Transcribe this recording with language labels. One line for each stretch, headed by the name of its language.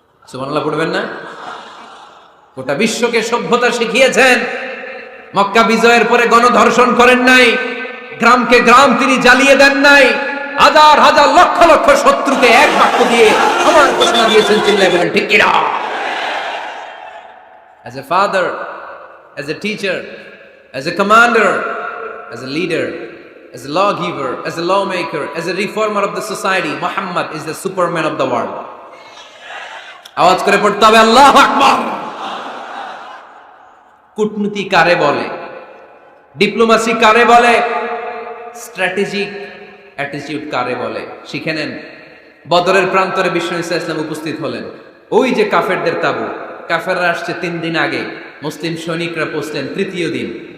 Bangla: সুবহানাল্লাহ পড়বেন না? গোটা বিশ্বকে সভ্যতা শিখিয়েছেন। মক্কা বিজয়ের পরে গণধর্ষণ করেন নাই, গ্রামকে গ্রাম তিনি জ্বালিয়ে দেন নাই, হাজার হাজার লক্ষ লক্ষ শত্রুকে এক বাক্য দিয়ে আমার ঘোষণা দিয়েছেন, চিল্লায় বলেন ঠিক কি না?
English: as a father, as a teacher, as a commander, as a leader, as a lawgiver, as a lawmaker, as a reformer of the society, Muhammad is the superman of the world.
Bangla: আওয়াজ করে পড়তে হবে আল্লাহু আকবার। কূটনীতি কারে বলে, diplomacy কারে বলে, স্ট্র্যাটেজিক অ্যাটিটিউড কারে বলে শিখে নেন। বদরের প্রান্তরে বিশ্ব নবী সাল্লাল্লাহু আলাইহি ওয়াসাল্লাম উপস্থিত হলেন। ওই যে কাফেরদের তাবু, কাফেররা আসছে 3 দিন আগে, মুসলিম সৈনিকরা পৌঁছলেন 3য় দিন।